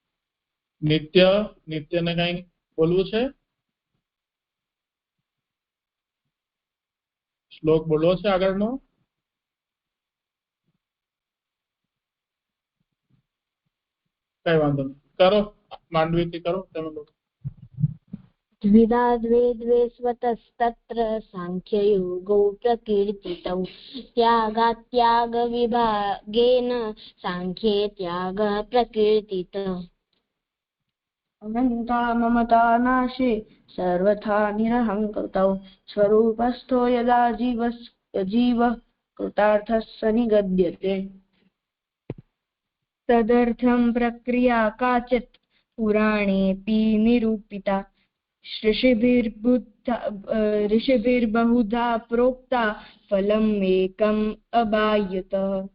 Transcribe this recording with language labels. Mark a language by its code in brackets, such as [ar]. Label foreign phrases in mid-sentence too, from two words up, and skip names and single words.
[gu] નિત્યને કઈ બોલવું છે? શ્લોક બોલવો છે આગળનો? કઈ વાંધો નહીં, કરો. માંડવીથી કરો તમે લોકો. [sa] द्विधा द्वे द्वे स्वतस्तत्र साङ्ख्ययोगौ प्रकीर्तितौ त्यागात्यागविभागेन साङ्ख्ये त्यागः प्रकीर्तितः अनन्ता ममता नाशे सर्वथा निरहङ्कृतौ स्वरूपस्थो यदा जीवः कृतार्थः स निगद्यते तदर्थं प्रक्रिया काचित् पुराणेऽपि निरूपिता ऋषिभिर्बहुधा प्रोक्ता फलम् एकम् अबाह्यतः